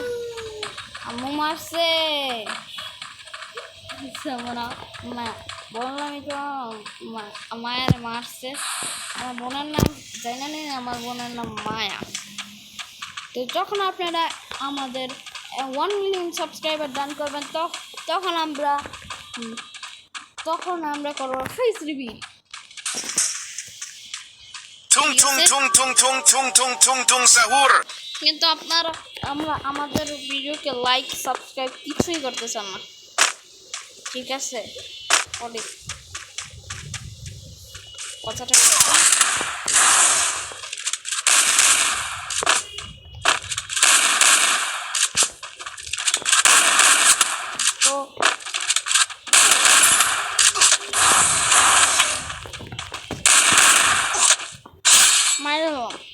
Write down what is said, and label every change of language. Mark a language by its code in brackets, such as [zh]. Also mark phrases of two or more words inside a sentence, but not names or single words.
[bn] আম্মু মারছে বললামই তো মায়ের মারছে। আমার বোনের নাম জানি না, আমার বোনের নাম মায়া। তো যখন আপনারা আমাদের 1 মিলিয়ন সাবস্ক্রাইবার দান করবেন, তখন আমরা করবো ফেস রিভিল। Tung tung tung tung tung tung tung tung tung sahur. কিন্তু আপনারা আমাদের ভিডিওকে লাইক সাবস্ক্রাইব কিছুই করতে চান না, ঠিক আছে? অনেক কথাটা তো মাইরে দাও।